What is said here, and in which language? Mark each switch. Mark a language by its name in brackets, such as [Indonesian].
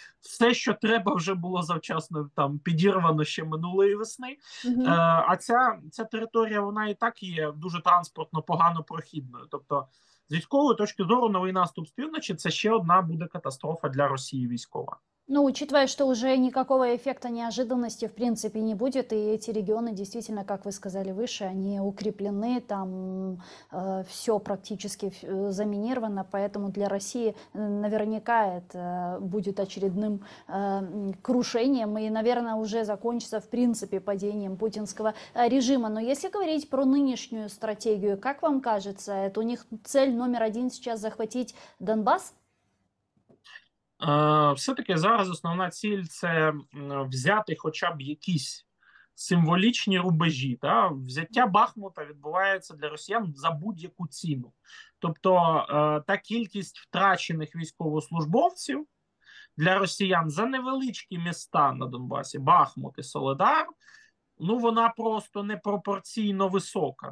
[Ukrainian] Все, що треба, вже було завчасно там підірвано ще минулої весни. Мгм. А ця територія, вона і так є дуже транспортно погано прохідною. Тобто, з військової точки зору, новий наступ з півночі це ще одна буде катастрофа для Росії військова. [Russian] Ну, учитывая, что уже никакого эффекта неожиданности в принципе не будет, и эти регионы действительно, как вы сказали выше, они укреплены, там все практически заминировано, поэтому для России наверняка это будет очередным крушением и, наверное, уже закончится в принципе падением путинского режима. Но если говорить про нынешнюю стратегию, как вам кажется, это у них цель номер один сейчас захватить Донбасс? [Ukrainian] Все-таки зараз основна ціль це взяти хоча б якісь символічні рубежі. Та? Взяття Бахмута відбувається для росіян за будь-яку ціну. Тобто та кількість втрачених військовослужбовців для росіян за невеличкі міста на Донбасі, Бахмут і Соледар, ну вона просто непропорційно висока.